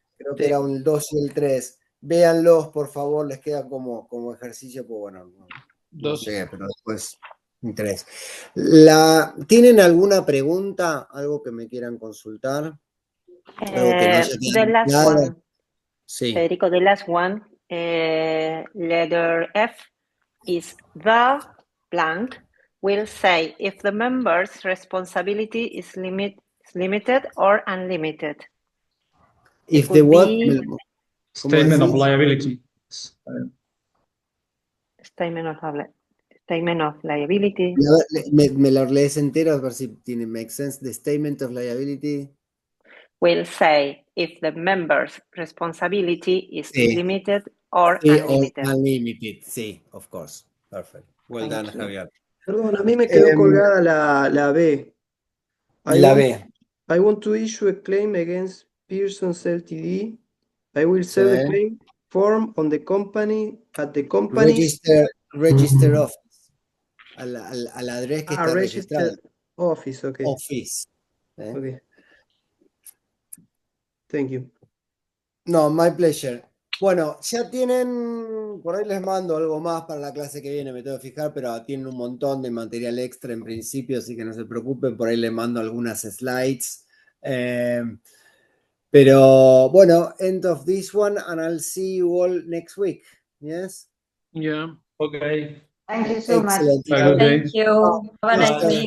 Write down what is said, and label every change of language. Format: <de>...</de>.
<es>Creo que era el 2 y el 3. Véanlos, por favor, les queda como ejercicio, pues bueno, no sé, pero después 3. ¿Tienen alguna pregunta? ¿Algo que me quieran consultar? ¿Algo que no haya</es> <en>The last</en> <es>claro?</es> <en>one.</en> <es>Sí.</es> <en>Federico, the last one. Letter F is the blank will say if the member's responsibility is limited or unlimited. If the what? Statement of liability. Statement of liability.</en> <es>Me lo lees entero a ver si tiene</es> <en>make sense. The statement of liability will say if the member's responsibility is limited or unlimited. Unlimited, sí, of course. Perfect. Well done, Javier.</en> <es>Perdón, a mí me quedó colgada la B.</es> <en>I want to issue a claim against Pearson's Ltd. I will sell the claim form on the company at the company register office.</en> <es>Al adres que está registrado.</es> <en>Office, okay. Office. Okay. Thank you. No, my pleasure.</en> <es>Bueno, ya tienen, por ahí les mando algo más para la clase que viene, me tengo que fijar, pero tienen un montón de material extra en principio, así que no se preocupen, por ahí les mando algunas slides. Pero bueno,</es> <en>end of this one, and I'll see you all next week. Yes? Yeah. Okay. Thank you so much. Excellent. Thank you. Have a nice week.</en>